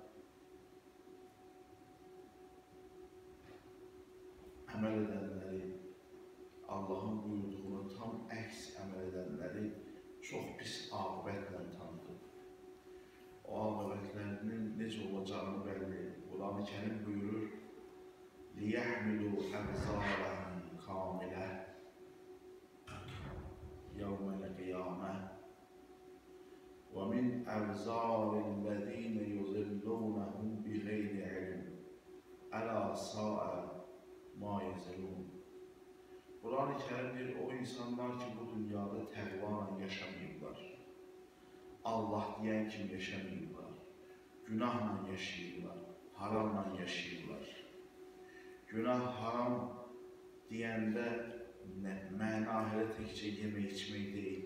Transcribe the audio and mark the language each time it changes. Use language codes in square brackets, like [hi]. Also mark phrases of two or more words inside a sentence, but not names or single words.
[az] əməl edənləri, Allahın buyurduğunu tam əks əməl edənləri çox pis aqibətlə tanıdıb. O aqibətlərinin necə olacağını bəlli. Quran-ı Kərim buyurur: [ar] لِيَحْمِلُوا أَبْزَارَهُمْ كَامِلَةً يَوْمَ الْقِيَامَةِ وَمِنْ أَبْزَارِ الَّذِينَ يُضِلُّونَهُمْ بِغَيْرِ عِلْمٍ أَلَا سَاءَ مَا يَزِرُونَ. [az] Quran-ı Kərim deyir, o insanlar ki, bu dünyada təqvanla yaşamayıblar, Allah deyən kimi yaşamayıblar, günahla yaşayırlar, haramla yaşayırlar. Günah, haram deyəndə məna hələ təkcə yemək içmək deyil.